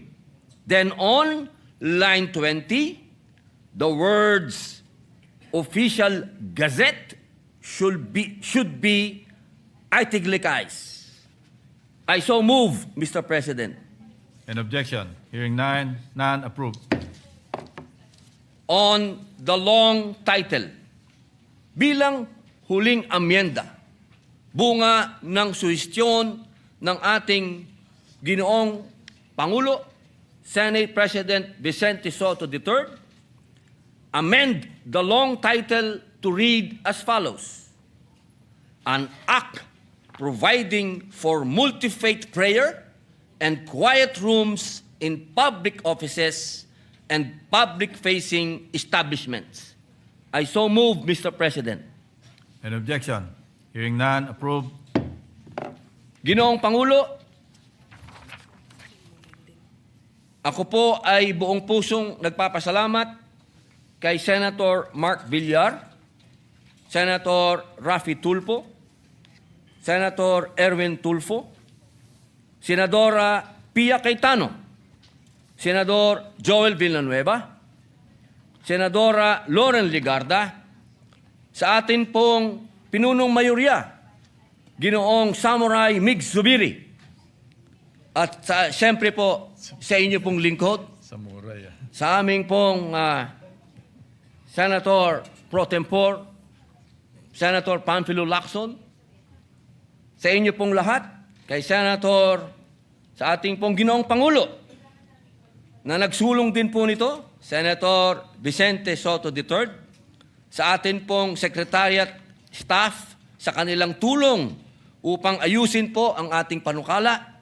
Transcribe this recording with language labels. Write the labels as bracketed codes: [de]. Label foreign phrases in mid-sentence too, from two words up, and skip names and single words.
[en] Then on line 20, the words official gazette should be italicized. I so move, Mr. President. An objection? Hearing none, approved. On the long title, [tl] bilang huling amyenda, bunga ng suhestyon ng ating Ginoong Pangulo, Senate President Vicente Soto III, [en] amend the long title to read as follows. An act providing for multi-faith prayer and quiet rooms in public offices and public-facing establishments. I so move, Mr. President. An objection? Hearing none, approved. [tl] Ginoong Pangulo, ako po ay buong pusong nagpapasalamat kay Senator Mark Villar, Senator Raffy Tulfo, Senator Erwin Tulfo, Senadora Pia Cayetano, Senador Joel Villanueva, Senadora Loren Ligarda, sa atin pong pinunong mayorya, Ginoong Samurai Mig Zubiri, at siyempre po sa inyo pong lingkod, Samurai. sa aming pong Senator Pro Tempore, Senator Panfilo Lacson, sa inyo pong lahat, kay Senator, sa ating pong Ginoong Pangulo, na nagsulong din po nito, Senator Vicente Soto III, sa atin pong [en] Secretariat staff, [tl] sa kanilang tulong upang ayusin po ang ating panukala.